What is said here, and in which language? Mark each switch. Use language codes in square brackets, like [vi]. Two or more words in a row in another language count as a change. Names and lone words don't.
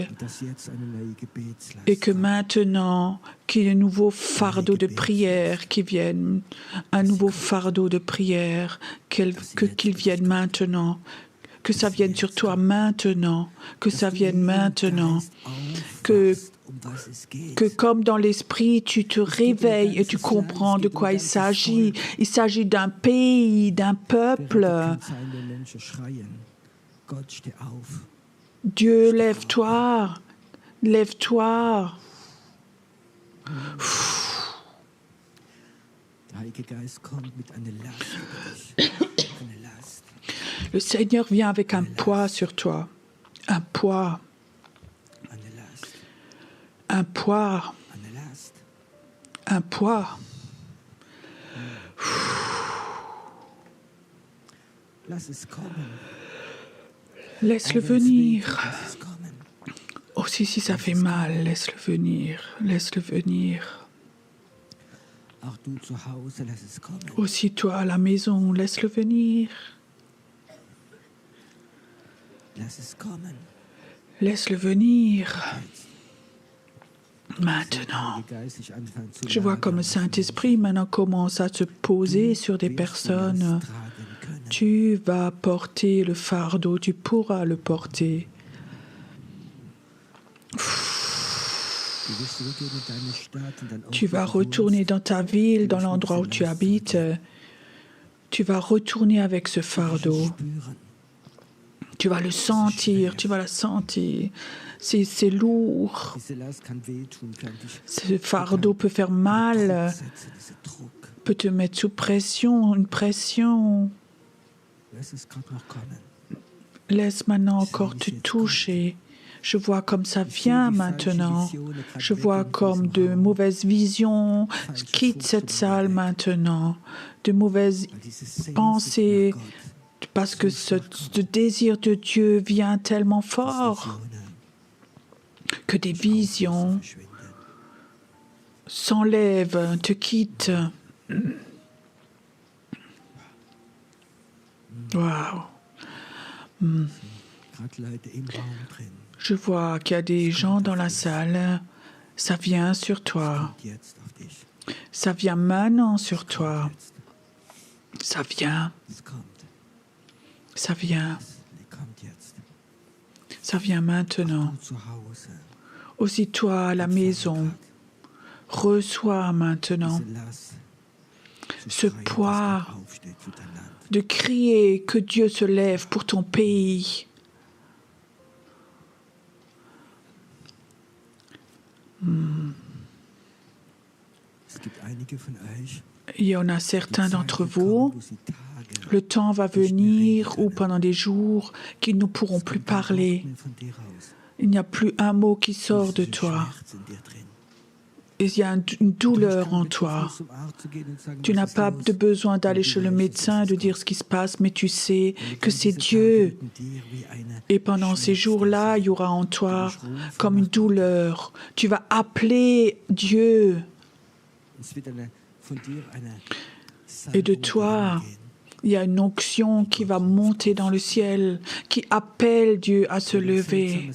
[fr] Et que maintenant, qu'il y ait un nouveau fardeau de prière qui vienne, un nouveau fardeau de prière, qu'il vienne maintenant, que ça vienne sur toi maintenant, que ça vienne maintenant, que comme dans l'esprit, tu te réveilles et tu comprends de quoi il s'agit. Il s'agit d'un pays, d'un peuple. Dieu, lève-toi. Lève-toi. [de] Der Heilige Geist kommt mit einer Last über dich. Eine Last. [fr] Le Seigneur vient avec un poids sur toi. Un poids. [de] Eine Last. [fr] Un poids. [de] Eine Last. [fr] Un poids. [de] Lass es kommen. [fr] Laisse-le [de] Auch wenn es weh tut, [fr] venir. [de] lass es kommen. [fr] Aussi si ça fait mal, laisse-le venir. Laisse-le venir. [de] Auch du zu Hause, lass es kommen. [fr] Aussi toi à la maison, laisse-le venir. [de] Lass es kommen. [fr] Laisse-le venir. Maintenant. [de] Heilige Geist sich anfangen zu [fr] Je vois comme le Saint-Esprit maintenant commence à se poser sur des personnes. [de] tragen können. [fr] Tu vas porter le fardeau, tu pourras le porter. [de] Du wirst zurückgehen in deine Stadt, in dein Ort, [fr] Tu vas [de] wo du [fr] retourner [de] wohnst. [fr] dans ta ville, dans l'endroit où tu habites. Tu vas retourner avec ce fardeau. [de] Spüren. [fr] Tu vas le sentir, tu vas la sentir. C'est lourd. [de] Diese Last kann wehtun, kann dich [fr] Ce fardeau peut faire mal, [de] setzen, dieser Druck. [fr] peut te mettre sous pression, une pression. [de] Lass es gerade noch kommen. [fr] Laisse maintenant encore te toucher. Je vois comme ça vient maintenant. Je vois comme de mauvaises visions quittent cette salle maintenant. De mauvaises [de] Weil diese Sehnsucht [fr] pensées, [de] nach Gott, [fr] parce que ce désir de Dieu vient tellement fort [de] Visionen [fr] que des visions [de] verschwinden. [fr] s'enlèvent, te quittent. Waouh. [de] Gerade Leute im Raum drin. [fr] Je vois qu'il y a des gens dans la salle. Ça vient sur toi. [de] Kommt jetzt auf dich. [fr] Ça vient maintenant sur toi. Ça vient. [de] Es kommt. [fr] Ça vient. [de] Es kommt jetzt. [fr] Ça vient maintenant. [de] Du zu Hause. [fr] Aussi toi à la maison. Reçois maintenant [de] Diese Last. Zu [fr] ce [de] schreien, dass [fr] poids [de] Gott aufsteht für dein Land. [fr] de crier que Dieu se lève pour ton pays. [de] Es gibt einige von euch, [fr] Il y en a certains [de] die [fr] d'entre [de] Zeiten [fr] vous. [de] kommen, wo sie Tage [fr] Le temps va venir où pendant des jours qu'ils ne pourront plus parler. [de] atmen von dir raus. [fr] Il n'y a plus un mot qui sort de [de] Dieser [fr] toi. [de] Schmerz in dir drin. [fr] Et il y a une douleur en toi. [de] Zum Arzt zu gehen und sagen, [fr] Tu [de] was [fr] n'as [de] ist [fr] pas [de] los? [fr] de besoin d'aller chez le médecin et de dire ce qui se passe, mais tu sais que c'est Dieu. Et pendant ces jours-là, il y aura en toi comme une douleur. Tu vas appeler Dieu. Et de toi, il y a une onction qui va monter dans le ciel, qui appelle Dieu à se lever.